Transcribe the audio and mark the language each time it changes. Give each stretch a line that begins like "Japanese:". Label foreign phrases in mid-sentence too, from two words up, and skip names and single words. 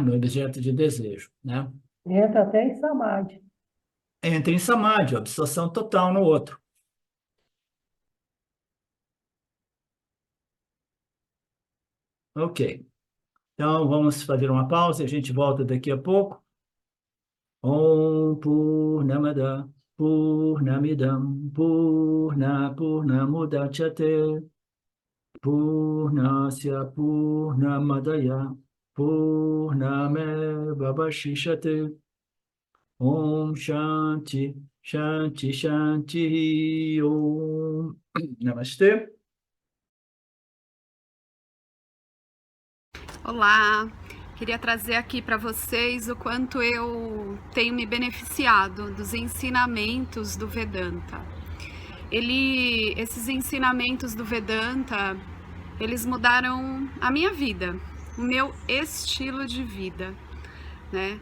Portuguese: Meu objeto de desejo, né? Entra até em samadhi. Entra em samadhi, absorção total no outro. Ok. Então, vamos fazer uma pausa e a gente volta daqui a pouco.
Sanskrit: ओम् पूर्णमदः पूर्णमिदं पूर्णमुदच्यते पूर्णस्य पूर्णमादाय पूर्णमेव अवशिष्यते. ओम् शान्तिः शान्तिः शान्तिः ओम् नमस्ते.
Portuguese: Olá, queria trazer aqui para vocês o quanto eu tenho me beneficiado dos ensinamentos do Vedanta. Esses ensinamentos do Vedanta, eles mudaram a minha vida, o meu estilo de vida, né?